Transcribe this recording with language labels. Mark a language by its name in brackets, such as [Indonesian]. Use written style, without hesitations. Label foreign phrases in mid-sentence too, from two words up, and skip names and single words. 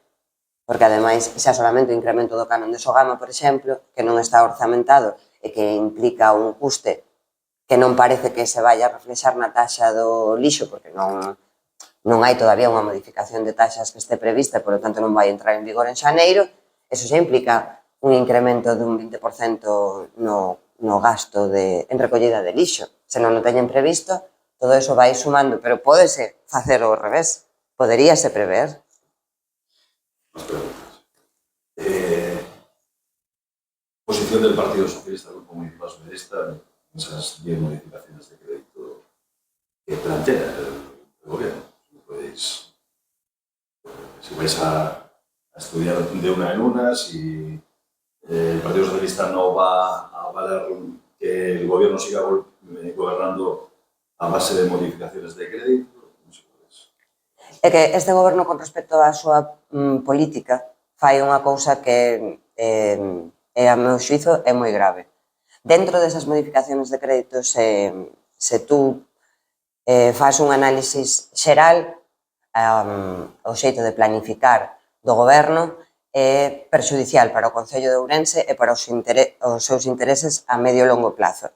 [Galician] Porque, ademais, xa solamente o incremento do canon de Sogama, por exemplo, que non está orzamentado e que implica un custe que non parece que se vaya a reflexar na taxa do lixo, porque non hai todavía unha modificación de taxas que este prevista, [Spanish] por lo tanto [Galician] non vai entrar en vigor en xaneiro, eso xa implica un incremento dun 20% no gasto en recollida de lixo. Se non o teñen previsto, todo eso vai sumando, pero pódese facer ao revés, poderíase prever. [Spanish] Más preguntas. Posición del Partido Socialista, Grupo Municipal Socialista, en esas 10 modificaciones de crédito que plantea el gobierno. Si vais a estudiar de una en una, si el Partido Socialista no va a avalar que el gobierno siga gobernando a base de modificaciones de crédito, [Galician] non sei por eso. É que este goberno, con respecto á súa política, fai unha cousa que, a meu xuizo, é moi grave. Dentro desas [Spanish] modificaciones de crédito, [Galician] se tú faz un análisis xeral, o xeito de planificar do goberno é perxudicial para o Concello de Ourense e para os seus intereses a medio e longo plazo.